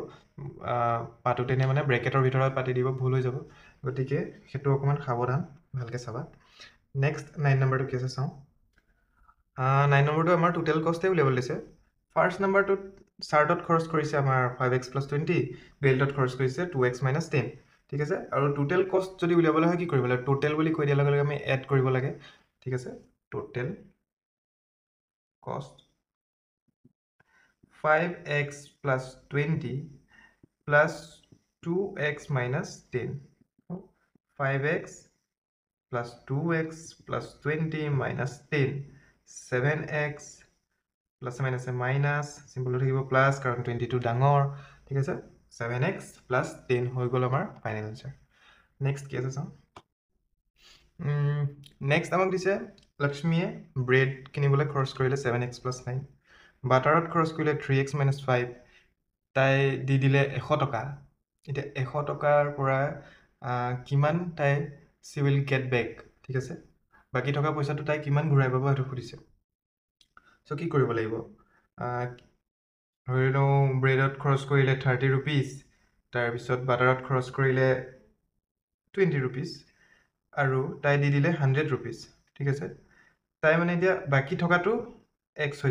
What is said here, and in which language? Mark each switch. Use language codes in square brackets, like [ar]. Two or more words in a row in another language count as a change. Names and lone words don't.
[as] পাতোঁতেনে মানে ব্ৰেকেটৰ ভিতৰত পাতি দিব ভুল হৈ যাব গতিকে সেইটো অকণমান সাৱধান ভালকৈ চাবা নেক্সট 9 নম্বৰটো কি আছে চাওঁ 9 নম্বৰটো আমাৰ [en] total costei [as] উলিয়াবলৈ দিছে [en] first numbertot [as] চাৰ্টত খৰচ কৰিছে আমাৰ 5x + 20 বেল্টত খৰচ কৰিছে 2x - 10 ঠিক আছে আৰু [en] total cost [as] যদি উলিয়াবলৈ হয় কি কৰিব লাগে টোটেল বুলি কৈ দিয়াৰ লগে লগে আমি এড কৰিব লাগে ঠিক আছে [en] total cost 5x + 20 plus 2x minus 10 5x plus 2x plus 20 minus 10 7x plus minus minus simple [as] থাকিব plus কাৰণ 22 ডাঙৰ ঠিক আছে 7x plus 10 হৈ গ'ল আমাৰ [en] final answer [as] নেক্সট কি আছে চাওঁ নেক্সট আমাক দিছে লক্ষ্মীয়ে ব্ৰেড কিনিবলৈ খৰচ কৰিলে 7x + 9 বাটাৰত খৰচ কৰিলে 3x - 5 তাই দি দিলে 100 টকা এতিয়া 100 টকাৰ পৰা কিমান তাই [en] she will get back [as] ঠিক আছে বাকী থকা পইচাটো তাই কিমান ঘূৰাই পাব সেইটো সুধিছে চ' কি কৰিব লাগিব ধৰি লওঁ ব্ৰেডত খৰচ কৰিলে 30 rupees তাৰপিছত বাটাৰত খৰচ কৰিলে 20 rupees আৰু তাই দি দিলে 100 rupees ঠিক আছে তাই মানে এতিয়া বাকী থকাটো x হৈ